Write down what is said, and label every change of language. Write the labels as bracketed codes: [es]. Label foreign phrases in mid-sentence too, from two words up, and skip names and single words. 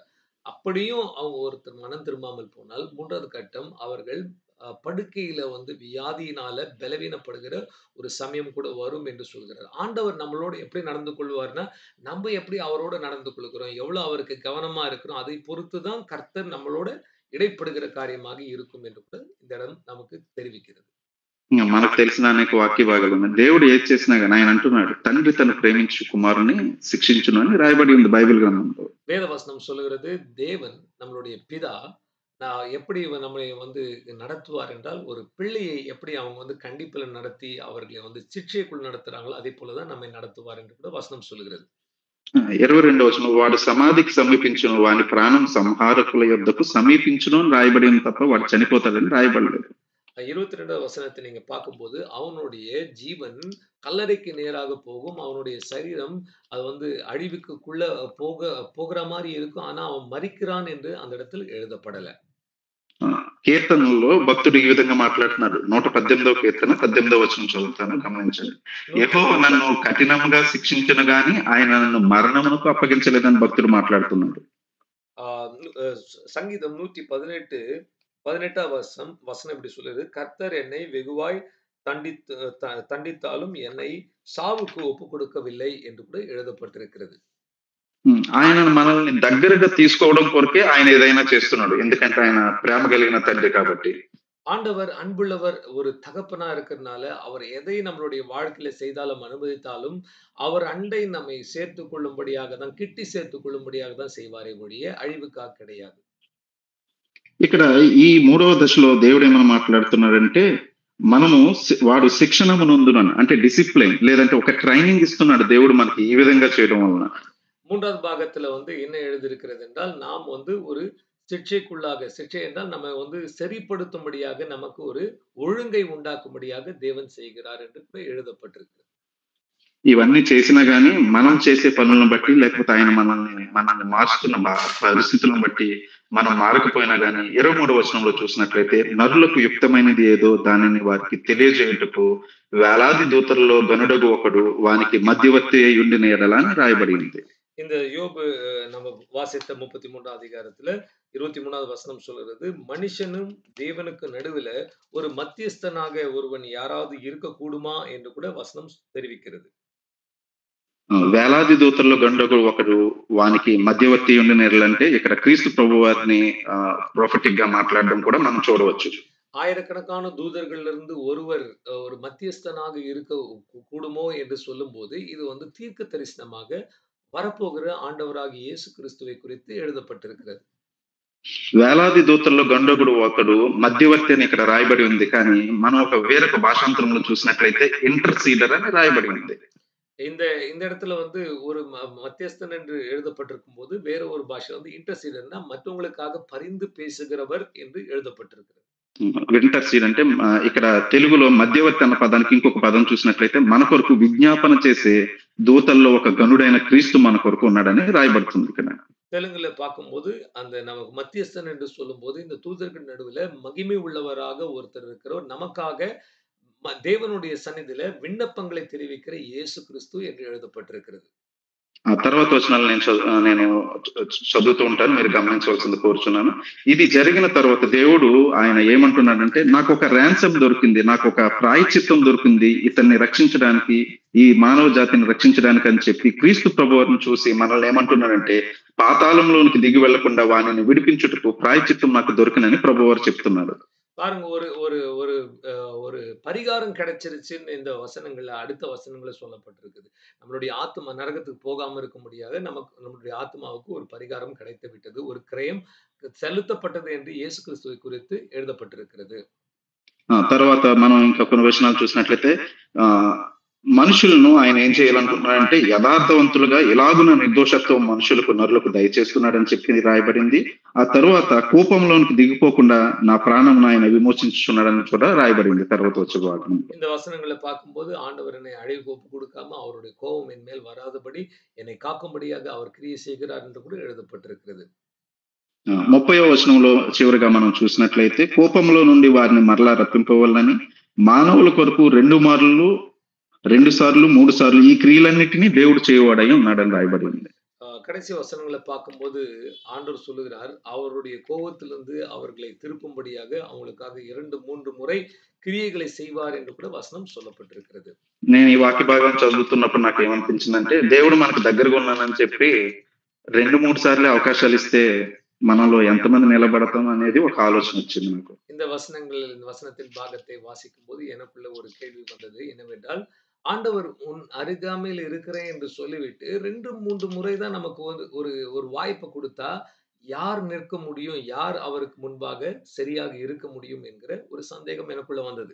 [ta] அப்படியும் அவங்க ஒருத்தர் மனம் திரும்பாமல் போனால், 3வது கட்டம் அவர்கள் படுக்கையில வந்து வியாதியினால பலவீனப்படுகிற ஒரு சமயம் கூட வரும் என்று சொல்கிறார். ஆண்டவர் நம்மளோட எப்படி நடந்து கொள்வார்னா, நம்ம எப்படி அவரோட நடந்து கொள்கிறோம், எவ்வளவு அவருக்கு கவனமா இருக்கிறோம், அதை பொறுத்து தான் கர்த்தர் நம்மளோட இடைப்படுகிற காரியமாக இருக்கும் என்று கூட இந்த இடம் நமக்கு தெரிவிக்கிறது. [te] మనకు తెలిసిన అనేక వాక్య భాగాలు ఉన్నాయి. దేవుడు ఏది చేసినా గాని ఆయన అంటున్నాడు, తండ్రి తను ప్రేమించు కుమారుని శిక్షించును అని రాయబడి ఉంది బైబిల్ గ్రంథంలో. [ta] வேதவசனம் சொல்லுகிறது, தேவன் நம்மளுடைய பிதா எப்படி நம்மளை வந்து நடத்துவார் என்றால், ஒரு பிள்ளையை எப்படி அவங்க வந்து கண்டிப்புல நடத்தி, அவர்களை வந்து சிட்சைக்குள் நடத்துறாங்களோ, அதே போல தான் நம்மை நடத்துவார் என்று கூட வசனம் சொல்லுகிறது. [te] 22వ వచనం వాడు సమాధికి సమీపించును వాని ప్రాణం సంహారకుల యొద్దకు సమీపించును అని రాయబడి ఉంది తప్ప వాడు చనిపోతాడని రాయబడలేదు. [ta] 22வது வசனத்தை நீங்க பார்க்கும்போது, அவனுடைய ஜீவன் கல்லறைக்கு நேராக போகும். அவனுடைய சரீரம் அது வந்து அழிவுக்குள்ள போகிற மாரி இருக்கும். ஆனா, அவன் மரிக்கிறான் என்று அந்த இடத்தில் எழுதப்படல. [te] కీర్తనల్లో భక్తుడు ఈ విధంగా మాట్లాడుతున్నాడు. 118వ కీర్తన 18వ వచనం చదువుతాను, గమనించండి. యెహోవా నన్ను కఠినంగా శిక్షించును గాని ఆయన నన్ను మరణమునకు అప్పగించలేదని భక్తుడు మాట్లాడుతున్నాడు. [ta] சங்கீதம் 118 18ஆம் வசனம் இப்படி சொல்லுது, கர்த்தர் என்னை வெகுவாய் தண்டித்தாலும் என்னை சாவுக்கு ஒப்புக் கொடுக்கவில்லை என்று கூட எழுதப்பட்டிருக்கிறது. [te] ఆయన మనల్ని దగ్గరగా తీసుకోవడం కొరకే ఆయన ఏదైనా చేస్తున్నాడు. ఎందుకంటే ఆయన ప్రేమ కలిగిన తండ్రి కాబట్టి. [ta] ஆண்டவர் அன்புள்ளவர் ஒரு தகப்பனா இருக்கிறதுனால, அவர் எதை நம்மளுடைய வாழ்க்கையில செய்தாலும், அனுமதித்தாலும், அவர் அண்டை நம்மை சேர்த்துக் கொள்ளும்படியாக தான், கிட்டி சேர்த்துக் கொள்ளும்படியாக தான் செய்வாரே ஒழிய, அழிவுக்காக கிடையாது. [te] ఇక్కడ ఈ 3వ దశలో దేవుడు ఏమని మాట్లాడుతున్నాడంటే, మనము వాడు శిక్షణ నొందునని, అంటే డిసిప్లిన్ లేదంటే ఒక ట్రైనింగ్ ఇస్తున్నాడు దేవుడు మనకి ఈ విధంగా చేయడం వలన. [ta] 3வது பாகத்துல வந்து என்ன எழுதியிருக்கிறது என்றால், நாம் வந்து ஒரு சிக்ஷை என்றால் நம்ம வந்து சரிப்படுத்தும்படியாக நமக்கு ஒரு ஒழுங்கை உண்டாக்கும்படியாக தேவன் செய்கிறார் என்று கூட எழுதப்பட்டிருக்கு. [te] ఇవన్నీ చేసినా గాని మనం చేసే పనులను బట్టి లేకపోతే ఆయన మనల్ని మార్చుతున్న పరిస్థితులను బట్టి మనం మారకపోయినా గాని 23వ వచనంలో చూసినట్లయితే, నరులకు యుక్తమైనది ఏదో దానిని వారికి తెలియజేయుటకు వేలాది దూతల్లో గనుడగు ఒకడు వానికి మధ్యవర్తి అయి ఉండిన ఎడల అని రాయబడి ఉంది. [ta] இந்த யோபு நம்ம வாசித்த 33ஆம் அதிகாரத்துல 23வது வசனம் சொல்கிறது, மனுஷனும் தேவனுக்கு நடுவுல ஒரு மத்தியஸ்தனாக ஒருவன் யாராவது இருக்கக்கூடுமா என்று கூட வசனம் தெரிவிக்கிறது. [te] వేలాది దూతల్లో గండొక ఒకడు వానికి మధ్యవర్తి ఉండిన ఎడల అంటే ఇక్కడ క్రీస్తు ప్రభు వారిని ప్రొఫెటిక్ గా మాట్లాడడం కూడా మనం చూడవచ్చు. [ta] ஆயிரக்கணக்கான தூதர்கள்ல இருந்து ஒருவர் ஒரு மத்தியஸ்தனாக இருக்க கூடுமோ என்று சொல்லும்போது, இது வந்து தீர்க்க தரிசனமாக வரப்போகிற ஆண்டவராகிய இயேசு கிறிஸ்துவை குறித்து எழுதப்பட்டிருக்கிறது. [te] వేలాది దూతల్లో గండొకడు ఒకడు మధ్యవర్తి అని ఇక్కడ రాయబడి ఉంది. కానీ మనం వేరొక భాషాంతరంలో చూసినట్లయితే ఇంటర్సీడర్ అని రాయబడి ఉంది. [ta] இந்த இந்த இடத்துல வந்து ஒரு மத்தியஸ்தன் என்று எழுதப்பட்டிருக்கும் போது, வேற ஒரு பாஷை வந்து இன்டர்சீடர்னா மற்றவங்களுக்காக பரிந்து பேசுகிறவர் என்று எழுதப்பட்டிருக்கிறது. [te] ఇంటర్సీడ్ అంటే ఇక్కడ తెలుగులో మధ్యవర్తి అన్న పదానికి ఇంకొక పదం చూసినట్లయితే, మన కొరకు విజ్ఞాపన చేసే దూతల్లో ఒక గనుడైన క్రీస్తు మన కొరకు ఉన్నాడని రాయబడుతుంది ఇక్కడ. [ta] தெலுங்குல பார்க்கும்போது அந்த நமக்கு மத்தியஸ்தன் என்று சொல்லும்போது, இந்த தூதர்கள் நடுவுல மகிமை உள்ளவராக ஒருத்தர் இருக்கிறவர், நமக்காக தேவனுடைய சந்நிதியில விண்ணப்பங்களை தெரிவிக்கிற இயேசு கிறிஸ்து என்று எழுதப்பட்டிருக்கிறது. [te] ఆ తర్వాత వచనాలు నేను చదువుతూ ఉంటాను, మీరు గమనించవలసింది కోరుచున్నాను. ఇది జరిగిన తర్వాత దేవుడు ఆయన ఏమంటున్నాడంటే, నాకు ఒక ర్యాన్సమ్ దొరికింది, నాకు ఒక ప్రాయశ్చిత్తం దొరికింది ఇతన్ని రక్షించడానికి, ఈ మానవ జాతిని రక్షించడానికి అని చెప్పి క్రీస్తు ప్రభువుని చూసి మనల్ని ఏమంటున్నాడంటే, పాతాళంలోనికి దిగి వెళ్లకుండా వానిని విడిపించుటకు ప్రాయశ్చిత్తం నాకు దొరికినని ప్రభువారు చెప్తున్నారు. [ta] பாருங்க, ஒரு ஒரு ஒரு ஒரு பரிகாரம் கிடைச்சிருச்சுன்னு இந்த வசனங்கள்ல அடுத்த வசனங்கள்ல சொல்லப்பட்டிருக்குது. நம்மளுடைய ஆத்மா நரகத்துக்கு போகாம இருக்க முடியாது. நம்மளுடைய ஆத்மாவுக்கு ஒரு பரிகாரம் கிடைத்து விட்டது. ஒரு கிரயம் செலுத்தப்பட்டது என்று இயேசு கிறிஸ்துவை குறித்து எழுதப்பட்டிருக்கிறது. [te] తర్వాత మనం ఇంకా కొన్ని వచనాలు చూసినట్లయితే, మనుషులను ఆయన ఏం చేయాలనుకుంటున్నాడంటే యథార్థవంతులుగా ఎలాగున నిర్దోషత్వం మనుషులకు నరులకు దయచేస్తున్నాడని చెప్పింది రాయబడింది. ఆ తరువాత కోపంలోనికి దిగిపోకుండా నా ప్రాణమును ఆయన విమోచించుచున్నాడని కూడా రాయబడింది తర్వాత వచ్చే భాగంలో. [ta] இந்த వசனங்களை பார்க்கும்போது ஆண்டவர் என்னை அழிவுக்கு ஒப்பு கொடுக்காம அவருடைய கோபம் என் மேல் வராதபடி என்னை காக்கும்படியாக அவர் கிரியை செய்கிறார் என்று கூட எழுதப்பட்டிருக்கிறது. [te] 30వ వచనంలో చివరిగా మనం చూసినట్లయితే కోపంలో నుండి వారిని మరలా రప్పింపవలనని మానవుల కొరకు 2 మార్లు 2 సార్లు 3 సార్లు ఈ క్రియలన్నిటిని దేవుడు చేయవాడై ఉన్నాడని రాయబడింది. [ta] கடைசி வசனங்களை பார்க்கும்போது ஆண்டவர் சொல்லுகிறார் அவருடைய கோபத்திலிருந்து அவர்களை திருப்பும்படியாக அவங்களுக்காக 2-3 முறை கிரியைகளை செய்வார் என்று கூட வசனம் சொல்லப்பட்டிருக்கிறது. [te] నేను ఈ వాక్య భాగం చదువుతున్నప్పుడు నాకేమనిపించిందంటే దేవుడు మనకు దగ్గరగా ఉన్నానని చెప్పి 2, 3 సార్లే అవకాశాలు ఇస్తే మనలో ఎంతమంది నిలబడతాం అనేది ఒక ఆలోచన వచ్చింది నాకు. [ta] இந்த வசனத்தின் பாகத்தை வாசிக்கும்போது எனக்குள்ள ஒரு கேள்வி வந்தது என்னவென்றால் ஆண்டவர் உன் அருகாமையில் இருக்கிறேன் என்று சொல்லிவிட்டு 2-3 முறை தான் நமக்கு ஒரு ஒரு வாய்ப்பு கொடுத்தா யார் நிற்க முடியும், யார் அவருக்கு முன்பாக சரியாக இருக்க முடியும் என்கிற ஒரு சந்தேகம் எனக்குள்ள வந்தது.